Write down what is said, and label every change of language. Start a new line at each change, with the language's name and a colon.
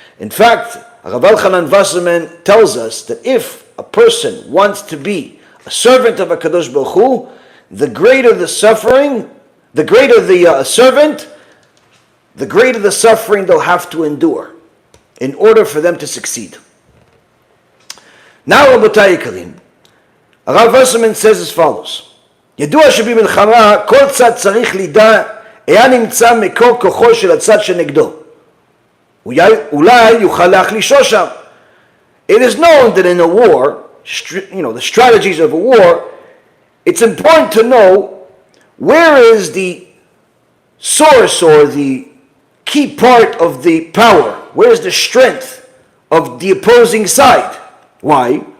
English: In fact, Rabbi Yaron Reuven tells us that if a person wants to be a servant of HaKadosh Baruch Hu, the greater the suffering, the greater the servant, the greater the suffering they'll have to endure in order for them to succeed. Now, Rabotai Karim, Rav Reuven says as follows:
Hebrew: ידוע שבמלחמה כל צד צריך לידע היה נמצא מקור כוחו של הצד שנגדו. אולי יוכל להחלישו שם.
English: It is known that in a war, the strategies of a war, it's important to know where is the source or the key part of the power. Where is the strength of the opposing side? Why?